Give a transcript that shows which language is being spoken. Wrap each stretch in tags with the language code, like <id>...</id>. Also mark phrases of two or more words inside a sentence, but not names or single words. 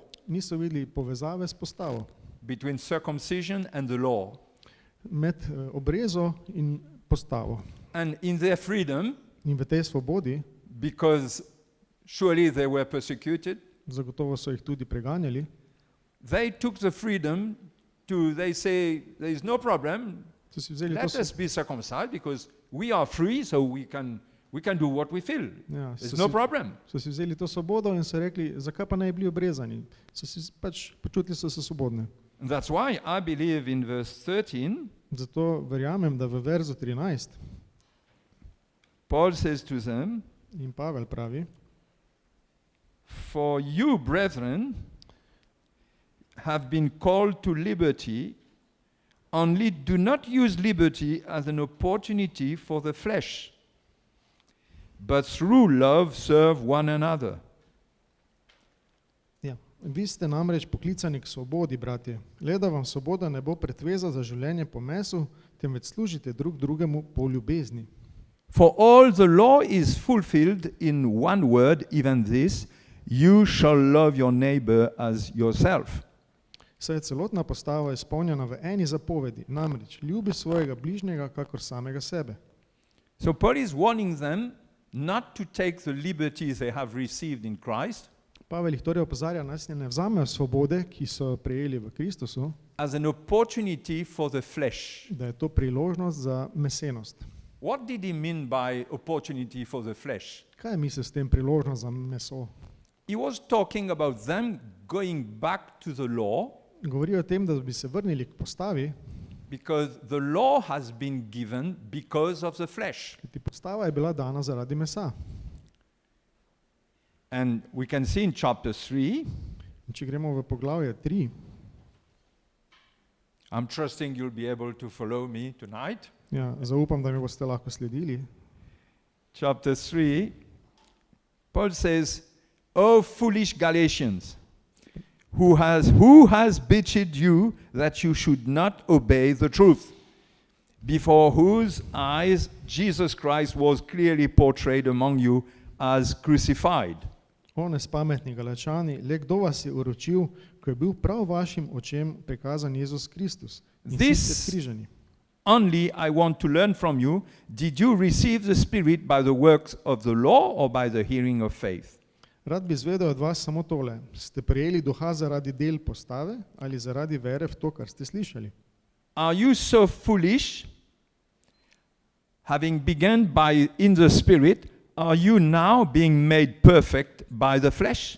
<sl>Niso videli povezave s postavo.</sl> <en>between circumcision and the law.</en> <sl>Med obrezo in postavo.</sl> <en>And in their freedom,</en> <sl>In v tej svobodi,</sl> <en>because surely they were persecuted,</en> <sl>zagotovo so jih tudi preganjali,</sl> <en>they took the freedom they say, there is no problem,</en> <sl>so si vzeli</sl> <en>let us be circumcised because we are free, so we can do what we feel.</en> <sl>Ja,</sl> <en>There's no problem.</en> <sl>so si vzeli to svobodo in so rekli, zakaj pa naj bili obrezani? Počutili so se svobodne.</sl> <en>And that's why I believe in verse 13,</en> <sl>Zato verjamem, da v verzu 13</sl> <en>Paul says to them,</en> <sl>in Pavel pravi,</sl> <en>for you, brethren, have been called to liberty, only do not use liberty as an opportunity for the flesh, but through love serve one another.</en> <sl>ja, vi ste namreč poklicani k svobodi, bratje. Le da vam svoboda ne bo pretveza za življenje po mesu, temveč služite drug drugemu po ljubezni.</sl> <en>For all the law is fulfilled in one word, even this, you shall love your neighbor as yourself.</en> <sl>Saj je celotna postava izpolnjena v eni zapovedi, namreč ljubi svojega bližnjega kakor samega sebe.</sl> <en>So Paul is warning them not to take the liberties they have received in Christ</en> <sl>Pavel jih torej opozarja, naj se ne vzamejo svobode, ki so prejeli v Kristusu,</sl> <en>as an opportunity for the flesh.</en> <sl>da je to priložnost za mesenost.</sl> <en>What did he mean by opportunity for the flesh?</en> <sl>Kaj misli s tem priložnost za meso?</sl> <en>He was talking about them going back to the law</en> <sl>Govori o tem, da bi se vrnili k postavi,</sl> <en>because the law has been given because of the flesh.</en> <sl>kajti postava je bila dana zaradi mesa.</sl> <en>And we can see in chapter 3,</en> <sl>In če gremo v poglavje 3,</sl> <en>I'm trusting you'll be able to follow me tonight.</en> <sl>ja, zaupam, da mi boste lahko sledili.</sl> <en>Chapter 3, Paul says, "O foolish Galatians, who has bewitched you that you should not obey the truth, before whose eyes Jesus Christ was clearly portrayed among you as crucified."</en> <sl>O nespametni Galačani, le kdo vas je uročil, ko je bil prav vašim očem prikazan Jezus Kristus in vsi</sl> <en>This-</en> <sl>ste skrižani.</sl> <en>Only I want to learn from you, did you receive the Spirit by the works of the law or by the hearing of faith?</en> <sl>Rad bi izvedel od vas samo tole. Ste prejeli duha zaradi del postave ali zaradi vere v to, kar ste slišali?</sl> <en>Are you so foolish, having begun by in the Spirit, are you now being made perfect by the flesh?</en>